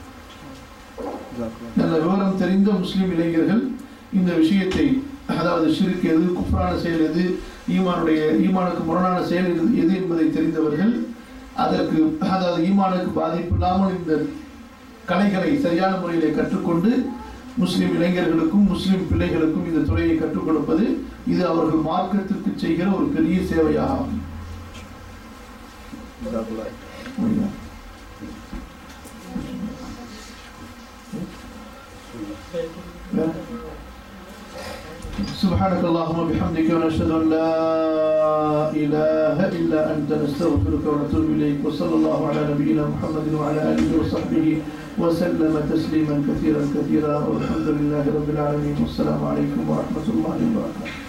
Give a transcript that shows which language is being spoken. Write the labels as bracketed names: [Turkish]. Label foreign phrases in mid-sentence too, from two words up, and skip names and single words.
[Tamil] நல்ல விவரம் தெரிந்த முஸ்லிம் இளைஞர்கள் இந்த விஷயத்தை, அதாவது ஷிர்க் எது, குஃப்ரான செயல் எது, ஈமானுக்கு முரணான செயல் எது என்பதை தெரிந்தவர்கள் அதற்கு, அதாவது ஈமானுக்கு பாதிப்பு இல்லாமல் இந்த கலைகளை சரியான முறையிலே கற்றுக்கொண்டு முஸ்லிம் இளைஞர்களுக்கும் முஸ்லிம் பிள்ளைகளுக்கும் இந்த துறையை கற்றுக் கொடுப்பது இது அவர்கள் மார்க்கத்திற்கு செய்கிற ஒரு பெரிய சேவையாகும். [Arabic] سبحانك اللهم وبحمدك ونشهد ان لا اله الا انت نستغفرك ونتوب اليك وصلى الله على نبينا محمد وعلى اله وصحبه وسلم تسليما كثيرا كثيرا والحمد لله رب العالمين والسلام عليكم ورحمه الله وبركاته.